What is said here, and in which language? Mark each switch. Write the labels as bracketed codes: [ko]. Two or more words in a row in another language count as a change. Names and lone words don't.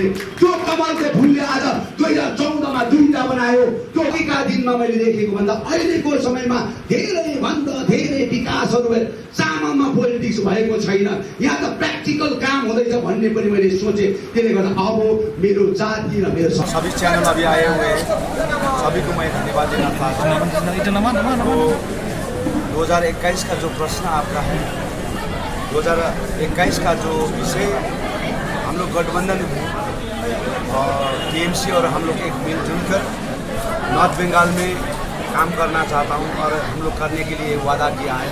[ne] त्यो कमलको फुलले आज 2014मा 2टा बनायो। त्यो एका दिनमा मैले देखेको भन्दा अहिलेको समयमा धेरै भन्दा धेरै विकासहरू भए। चामलमा पोलिटिक्स भएको छैन, यहाँ त प्र्याक्टिकल काम हुँदैछ भन्ने पनि मैले सोचेँ। त्यसले गर्दा अब मेरो जाति र मेरो [hi] सभी चैनल अभी आए हुए हैं, सभी को मैं धन्यवाद देना चाहता हूँ। 2021 का जो प्रश्न आपका है, 2021 का जो विषय हम लोग गठबंधन में और टीएमसी और हम लोग एक मिलजुल कर नॉर्थ बंगाल में काम करना चाहता हूँ और हम लोग करने के लिए वादा किया है।